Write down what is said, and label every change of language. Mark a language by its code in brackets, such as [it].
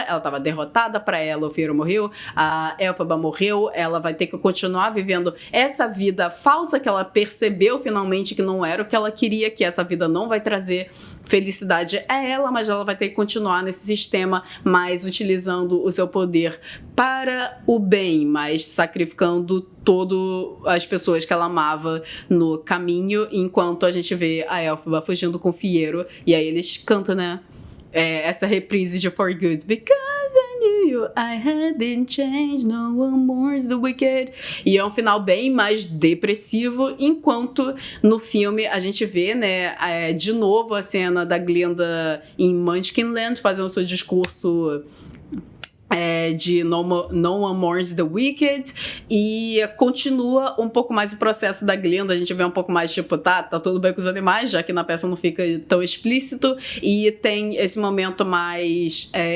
[pt] Ela estava derrotada, para ela o Fiyero morreu, a Elphaba morreu, ela vai ter que continuar vivendo essa vida falsa que ela percebeu finalmente que não era o que ela queria, que essa vida não vai trazer felicidade a ela, mas ela vai ter que continuar nesse sistema, mas utilizando o seu poder para o bem, mas sacrificando todas as pessoas que ela amava no caminho, enquanto a gente vê a Elphaba fugindo com o Fiyero, e aí eles cantam, né? Essa reprise de For Good. [en] Because I knew you, I had been changed, no one more's the wicked. [pt] E é um final bem mais depressivo, enquanto no filme a gente vê, né, de novo a cena da Glinda em Munchkinland, fazendo seu discurso de No One More's the Wicked, e continua um pouco mais o processo da Glinda. A gente vê um pouco mais, tipo, tá tudo bem com os animais, já que na peça não fica tão explícito, e tem esse momento mais